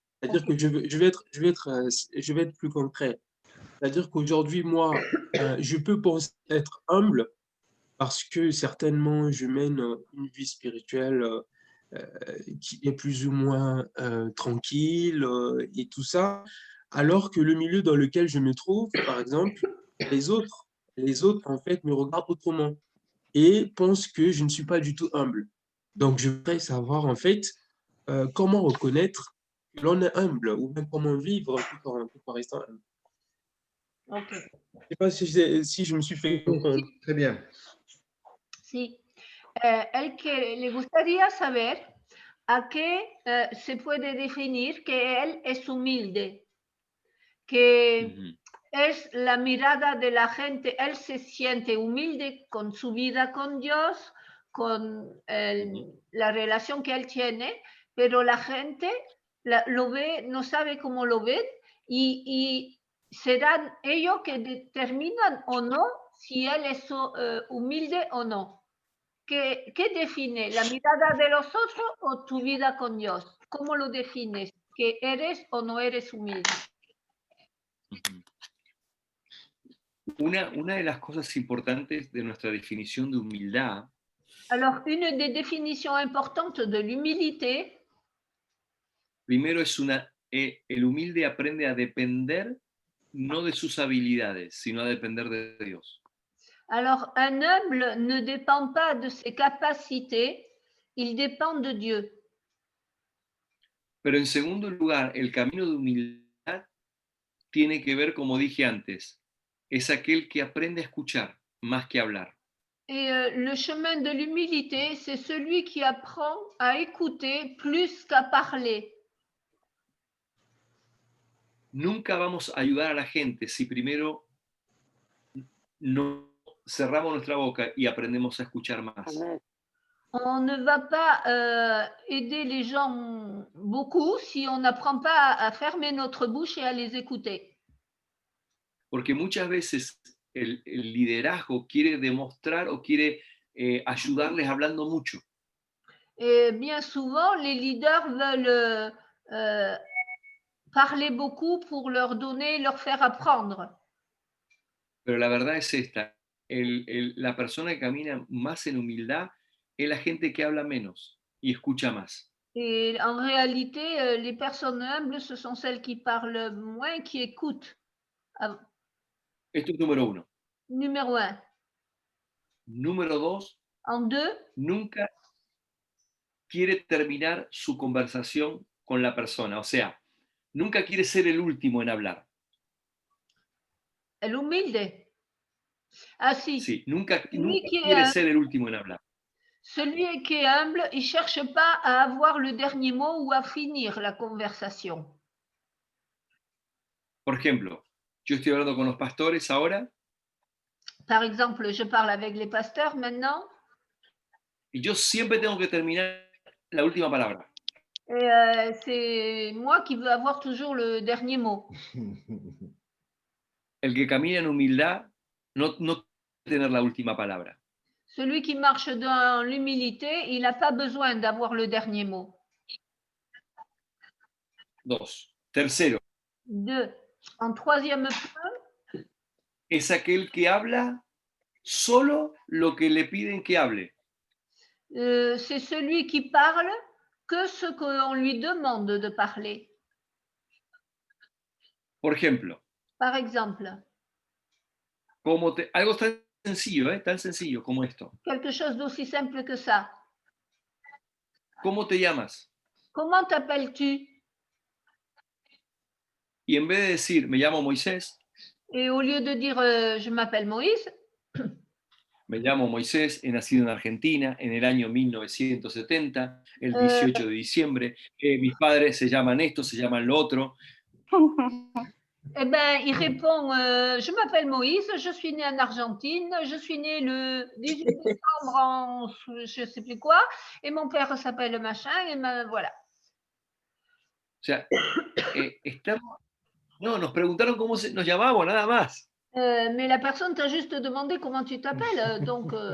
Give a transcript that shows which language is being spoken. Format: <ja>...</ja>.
<fr>C'est-à-dire que je vais être plus concret. C'est-à-dire qu'aujourd'hui, moi, je peux penser être humble parce que certainement, je mène une vie spirituelle qui est plus ou moins tranquille et tout ça, alors que le milieu dans lequel je me trouve, par exemple, les autres, en fait, me regardent autrement et pensent que je ne suis pas du tout humble. Donc, je voudrais savoir, en fait, comment reconnaître que l'on est humble ou bien comment vivre tout en restant humble. Ok. Je ne sais pas si je me suis fait comprendre. Très bien.</fr> <es>Sí. El que le gustaría saber a qué se puede definir que él es humilde, que es la mirada de la gente, él se siente humilde con su vida con Dios, con la relación que él tiene, pero la gente lo ve, no sabe cómo lo ven y serán ellos que determinan o no si él es humilde o no. ¿Qué define? ¿La mirada de los otros o tu vida con Dios? ¿Cómo lo defines? ¿Que eres o no eres humilde? Una de las cosas importantes de nuestra definición de humildad</es> <fr>Alors, une des définitions importantes de l'humilité,</fr> <es>Primero el humilde aprende a depender no de sus habilidades, sino a depender de Dios.</es> <fr>alors un humble ne dépend pas de ses capacités, il dépend de Dieu.</fr> <es>Pero en segundo lugar, el camino de humildad tiene que ver, como dije antes, es aquel que aprende a escuchar más que a hablar.</es> <fr>Et le chemin de l'humilité, c'est celui qui apprend à écouter plus qu'à parler.</fr> <es>Nunca vamos a ayudar a la gente si primero no cerramos nuestra boca y aprendemos a escuchar más.</es> <fr>On ne va pas aider les gens beaucoup si on n'apprend pas à fermer notre bouche et à les écouter.</fr> <es>Porque muchas veces el liderazgo quiere demostrar o quiere ayudarles hablando mucho.</es> <fr>Et bien souvent, les leaders veulent parler beaucoup pour leur donner, leur faire apprendre.</fr> <es>Pero la verdad es esta, la persona que camina más en humildad es la gente que habla menos y escucha más.</es> <fr>Et en réalité, les personnes humbles, ce sont celles qui parlent moins, qui écoutent.</fr> <es>Esto es número uno.</es> <fr>Numéro 1.</fr> <es>Número dos,</es> <fr>En 2,</fr> <es>nunca quiere terminar su conversación con la persona. O sea, nunca quiere ser el último en hablar. el humilde. Ah si, Sí, nunca</es> <fr>qui</fr> <es>quiere</es> <fr>est,</fr> <es>ser el último en hablar.</es> <fr>celui qui est humble, il ne cherche pas à avoir le dernier mot ou à finir la conversation.</fr> <es>Por ejemplo, yo estoy hablando con los pastores ahora</es> <fr>Par exemple, je parle avec les pasteurs maintenant,</fr> <es>y yo siempre tengo que terminar la última palabra.</es> <fr>et c'est moi qui veux avoir toujours le dernier mot.</fr> <es>El que camina en humildad no quiere tener la última palabra.</es> <fr>Celui qui marche dans l'humilité, il n'a pas besoin d'avoir le dernier mot.</fr> <es>Dos. Tercero,</es> <fr>2. En troisième point,</fr> <es>es aquel que habla solo lo que le piden que hable.</es> <fr>c'est celui qui parle que ce qu'on lui demande de parler.</fr> <es>Por ejemplo,</es> <fr>Par exemple,</fr> <es>algo tan sencillo como esto.</es> <fr>quelque chose d'aussi simple que ça.</fr> <es>¿Cómo te llamas?</es> <fr>Comment t'appelles-tu?</fr> <es>Y en vez de decir, me llamo Moisés,</es> <fr>Et au lieu de dire je m'appelle Moïse,</fr> <es>me llamo Moisés, he nacido en Argentina en el año 1970, el 18 de diciembre, mis padres se llaman esto, se llaman lo otro.</es> <fr>eh ben, il répond je m'appelle Moïse, je suis né en Argentine, je suis né le 18 décembre en je ne sais plus quoi, et mon père s'appelle machin, et voilà.</fr> <es>O sea, nos preguntaron cómo nos llamábamos, nada más.</es> <fr>Mais la personne t'a juste demandé comment tu t'appelles, donc.</fr>